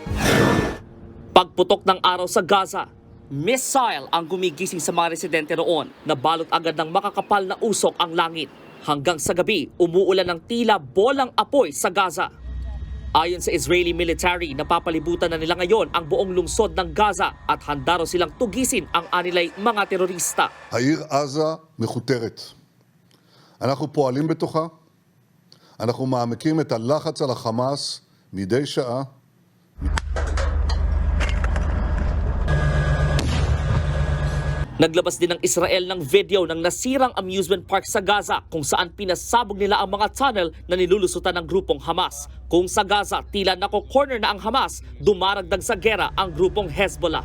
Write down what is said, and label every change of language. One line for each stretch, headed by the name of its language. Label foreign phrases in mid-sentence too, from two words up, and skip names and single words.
Filipino: Pagputok ng araw sa Gaza, missile ang gumigising sa mga residente roon. Nabalot agad ng makakapal na usok ang langit. Hanggang sa gabi, umuulan ng tila bolang apoy sa Gaza. Ayon sa
English: Israeli military,
Filipino: napapalibutan na nila ngayon ang buong lungsod ng Gaza at handa raw silang tugisin ang anilay mga terorista.
Hebrew: העיר עזה מכותרת. אנחנו פועלים בתוכה, אנחנו מעמיקים את הלחץ על החמאס מדי שעה.
Filipino: Naglabas din ng Israel ng video ng nasirang
English: amusement park
Filipino: sa Gaza kung saan pinasabog nila ang mga tunnel na nilulusutan ng grupong Hamas. Kung sa Gaza, tila nako-corner na ang Hamas, dumaragdag sa gera ang grupong Hezbollah.